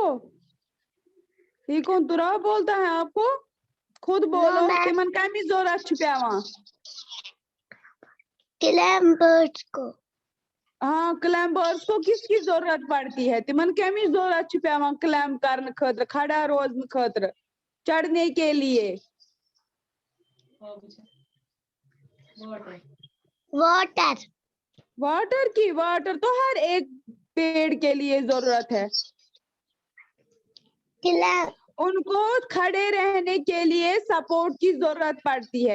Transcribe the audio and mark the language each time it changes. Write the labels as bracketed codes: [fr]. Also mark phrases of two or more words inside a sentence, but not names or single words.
[hi] ये कौन तुरा बोलता है आपको? खुद बोलो। मैम। [ks] तिमन कमी जरूरत छुपावा? [hi] क्लाइंबर्स को। हाँ, क्लाइंबर्स को किसकी जरूरत पड़ती है? [ks] तिमन कमी जरूरत छुपावा क्लाइंब करने खतर, खड़ा रोजन खतर, [hi] चढ़ने के लिए? वाटर। वाटर की? वाटर तो हर एक पेड़ के लिए जरूरत है। उनको खड़े रहने के लिए सपोर्ट की जरूरत पड़ती है।